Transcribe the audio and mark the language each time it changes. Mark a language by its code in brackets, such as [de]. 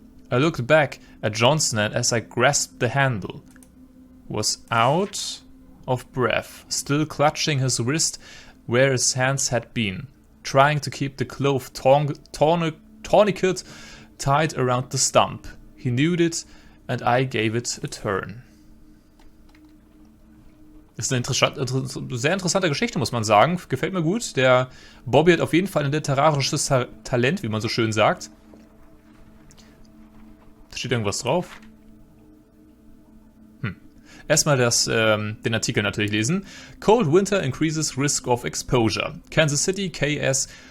[en] I looked back at Johnson, and as I grasped the handle, was out of breath, still clutching his wrist where his hands had been, trying to keep the cloth tourniquet tied around the stump. He knew it, and I gave it a turn. [de] Ist eine sehr interessante Geschichte, muss man sagen. Gefällt mir gut. Der Bobby hat auf jeden Fall ein literarisches Talent, wie man so schön sagt. Da steht irgendwas drauf. Erstmal den Artikel natürlich lesen. [en] Cold winter increases risk of exposure. Kansas City, KS.